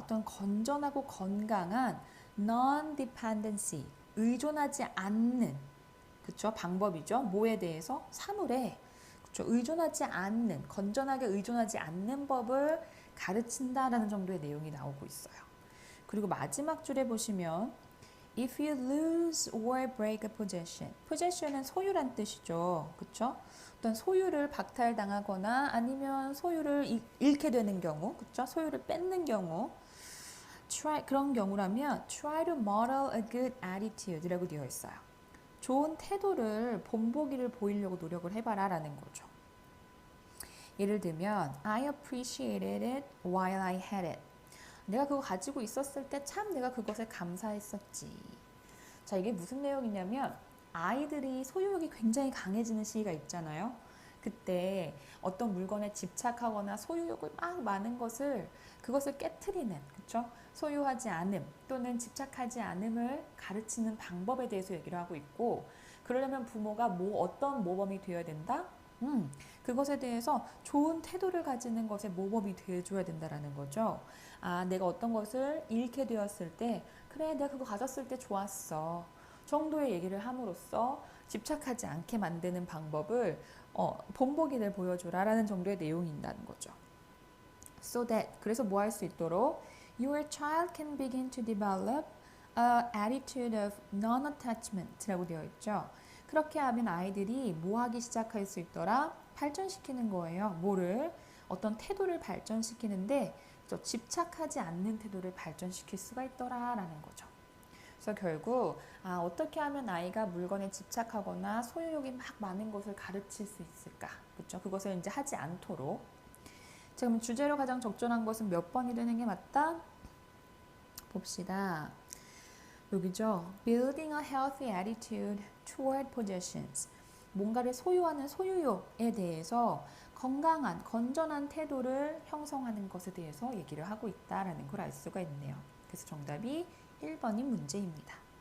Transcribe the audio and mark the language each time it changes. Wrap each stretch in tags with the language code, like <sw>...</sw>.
<ko>어떤 건전하고 건강한 non-dependency, 의존하지 않는, 그쵸? 방법이죠. 뭐에 대해서? 사물에. 그쵸? 의존하지 않는, 건전하게 의존하지 않는 법을 가르친다라는 정도의 내용이 나오고 있어요. 그리고 마지막 줄에 보시면</ko> <en>if you lose or break a possession,</en> <ko>possession은 소유란 뜻이죠. 그쵸? 어떤 소유를 박탈당하거나 아니면 소유를 잃게 되는 경우, 그쵸? 소유를 뺏는 경우, 그런 경우라면</ko> <en>try to model a good attitude</en> <ko>라고 되어 있어요. 좋은 태도를 본보기를 보이려고 노력을 해봐라 라는 거죠.</ko> <en>예를 들면 I appreciated it while I had it.</en> <ko>내가 그거 가지고 있었을 때 참 내가 그것에 감사했었지. 자, 이게 무슨 내용이냐면 아이들이 소유욕이 굉장히 강해지는 시기가 있잖아요. 그때 어떤 물건에 집착하거나 소유욕을 막 많은 그것을 깨트리는, 그렇죠? 소유하지 않음 또는 집착하지 않음을 가르치는 방법에 대해서 얘기를 하고 있고, 그러려면 부모가 어떤 모범이 되어야 된다? 그것에 대해서 좋은 태도를 가지는 것에 모범이 되어줘야 된다라는 거죠. 내가 어떤 것을 잃게 되었을 때 그래, 내가 그거 가졌을 때 좋았어 정도의 얘기를 함으로써 집착하지 않게 만드는 방법을 본보기를 보여줘라 라는 정도의 내용이 있다는 거죠.</ko> <en>So that,</en> <ko>그래서 뭐 할 수 있도록</ko> <en>your child can begin to develop an attitude of non-attachment</en> <ko>라고 되어 있죠. 그렇게 하면 아이들이 뭐 하기 시작할 수 있더라? 발전시키는 거예요. 뭐를? 어떤 태도를 발전시키는데 집착하지 않는 태도를 발전시킬 수가 있더라 라는 거죠. 그래서 결국 어떻게 하면 아이가 물건에 집착하거나 소유욕이 막 많은 것을 가르칠 수 있을까? 그렇죠? 그것을 이제 하지 않도록. 지금 주제로 가장 적절한 것은 몇 번이 되는 게 맞다? 봅시다. 여기죠.</ko> <en>Building a healthy attitude toward possessions.</en> <ko>뭔가를 소유하는 소유욕에 대해서 건강한, 건전한 태도를 형성하는 것에 대해서 얘기를 하고 있다라는 걸 알 수가 있네요. 그래서 정답이 1번인 문제입니다.</ko>